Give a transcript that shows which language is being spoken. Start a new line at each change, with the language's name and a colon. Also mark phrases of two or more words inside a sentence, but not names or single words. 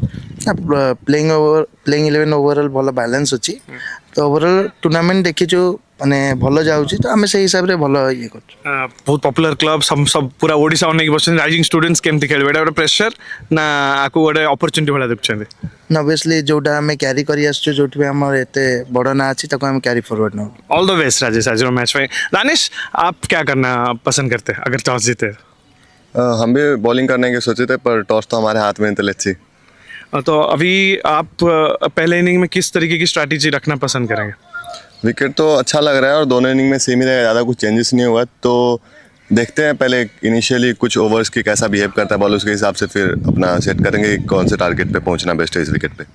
English: playing eleven overall
Odia: ଭଲ ବାଲାନ୍ସ ଅଛି ତ
English: overall tournament
Odia: ଦେଖିଛୁ ମାନେ ଭଲ ଯାଉଛି ତ ଆମେ ସେଇ ହିସାବରେ ଭଲ ଇଏ କରୁଛୁ ବହୁତ
English: popular club
Odia: ସବୁ ପୁରା ଓଡ଼ିଶା ଅନେଇକି ବସିଛନ୍ତି ରାଇଜିଂ ଷ୍ଟୁଡେଣ୍ଟସ୍ କେମିତି ଖେଳିବେ ଏଇଟା ଗୋଟେ ପ୍ରେସର ନା ଆକୁ ଗୋଟେ ଅପରଚ୍ୟୁନିଟି ଭଳିଆ ଦେଖୁଛନ୍ତି ଅବଭିୟସଲି ଯୋଉଟା ଆମେ କ୍ୟାରି କରି ଆସୁଛୁ ଯୋଉଠି ଆମର ଏତେ ବଡ଼ ନାଁ ଅଛି ତାକୁ ଆମେ
English: carry forward
Odia: ନଉ
English: all the best
Hindi: राजेश आज मैच में दानिश आप क्या करना पसंद करते हैं अगर टॉस जीते हम भी बॉलिंग करने की सोचे थे पर टॉस तो हमारे हाथ में नहीं, तो
English: let's see
Hindi: तो अभी आप पहले इनिंग में किस तरीके की स्ट्रैटेजी रखना पसंद करेंगे विकेट तो अच्छा लग रहा है और दोनों इनिंग में सेम ही रहेगा, ज़्यादा कुछ चेंजेस नहीं हुआ तो देखते हैं पहले इनिशियली कुछ ओवर्स की कैसा बिहेव करता है बॉल उसके हिसाब से फिर अपना सेट करेंगे कि कौन से टारगेट पे पहुंचना बेस्ट है इस विकेट पे